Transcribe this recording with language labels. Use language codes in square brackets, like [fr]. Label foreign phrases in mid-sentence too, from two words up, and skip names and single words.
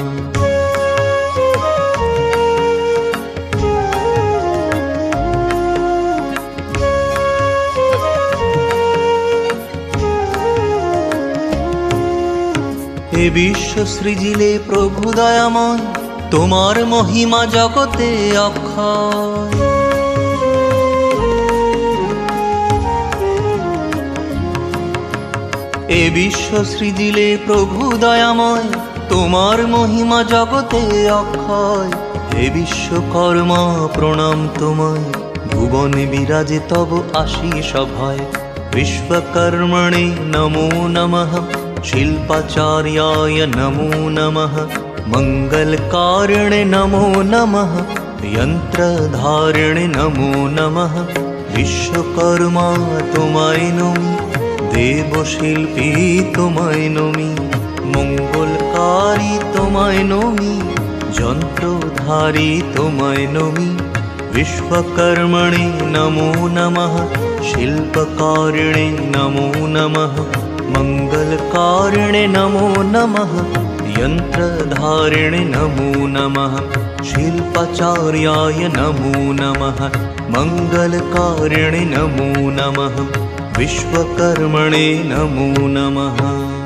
[bn] হে বিশ্ব সৃজিলে প্রভু দয়াময়, তোমার মহিমা জগতে অক্ষয়। এ বিশ্ব সৃজিলে প্রভু দয়াময়, তোমার মহিমা জগতে অক্ষয়। হে বিশ্বকর্মা প্রণাম তোমায়, ভুবনে বিরাজে তব আশীষ ভয়। [sa] विश्वकर्मणे नमो नमः। शिल्पाचार्याय नमो नमः। मंगलकारिणे नमो नमः। यंत्रधारिणे नमो नमः। [bn] বিশ্বকর্মা তোমায় নমি, দেবশিল্পী তোমায় নমি, মঙ্গলকারী তোমায় নমি, যন্ত্রধারী তোমায় নমি। [sa] विश्वकर्मणे नमो नमः, शिल्पकारिणे नमो नमः, मङ्गलकारिणे नमो नमः, यन्त्रधारिणे नमो नमः, शिल्पाचार्याय नमो नमः, मङ्गलकारिणे नमो नमः, विश्वकर्मणे नमो नमः।